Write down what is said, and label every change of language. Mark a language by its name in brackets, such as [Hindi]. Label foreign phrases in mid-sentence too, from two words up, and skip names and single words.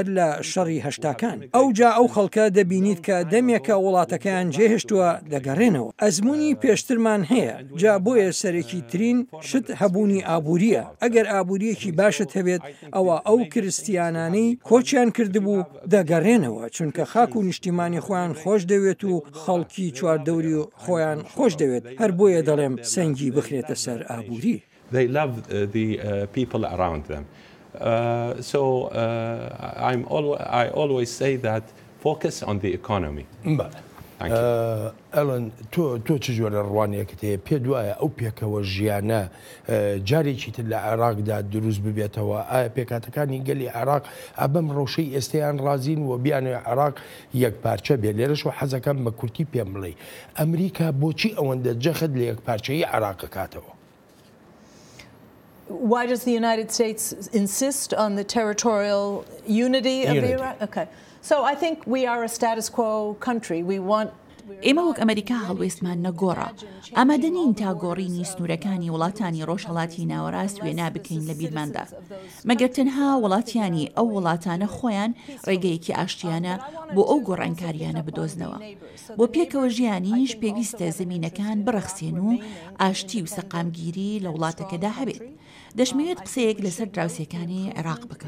[Central Kurdish] لە شەڕی هەشتاکان ئەوجا ئەو خەڵکە دەبینیت کە دەمێکە وڵاتەکەیان جێهێشتووە دەگەڕێنەوە ئەزمموی پێشترمان هەیە جا بۆیە سەرێکی ترین شت هەبوونی ئابووریە ئەگەر ئابووریەکی باشت هەبێت ئەوە ئەو کریستیانانەی کۆچیان کردبوو دەگەڕێنەوە چونکە خاک و نیشتیمانی خۆیان خۆش دەوێت و خەڵکی چواردەوری و خۆیان خۆش دەوێت هەر بۆیە دەڵێم سەنگی بخرێتە سەر ئابووری. [English] They love the people around them. I always say that focus on the economy. [Central Kurdish] ئەلەن تۆ چ جۆرە ڕوانیەکەت هەیە پێ دوایە ئەو پێکەوە ژیانە جارێکی تر لە عێراقدا دروست ببێتەوە ئایا پێکاتەکانی گەلی عێراق ئەبەم ڕەوشەی ئێستەیان ڕازین و بیانێ عێراق یەک پارچە بێ لێرەش و حەزەکەم بە کورتی پێم بڵێ ئەمریکا بۆچی ئەوەندە جەخت لە یەک پارچەی عێراق کاتەوە؟ [English] Why does the United States insist on the territorial unity of Iraq? Okay. So I think we are a status quo country. We want [Central Kurdish] ئێمە وەک ئەمریکا هەڵوێستمان نەگۆڕە ئامادەنین تا گۆڕینی سنوورەکانی وڵاتانی ڕۆژهەڵاتی ناوەڕاست وێنا بکەین لە بیرماندا مەگەر تەنها وڵاتیانی ئەو وڵاتانە خۆیان ڕێگەیەکی ئاشتیانە بۆ ئەو گۆڕانکاریانە بدۆزنەوە بۆ پێکەوە ژیانیش پێویستە زمینەکان بڕەخسێن و ئاشتی و سەقامگیری لە وڵاتەکەدا هەبێت دەشمەوێت قسەیەک لەسەر دراوسەکانی عێراق بکەم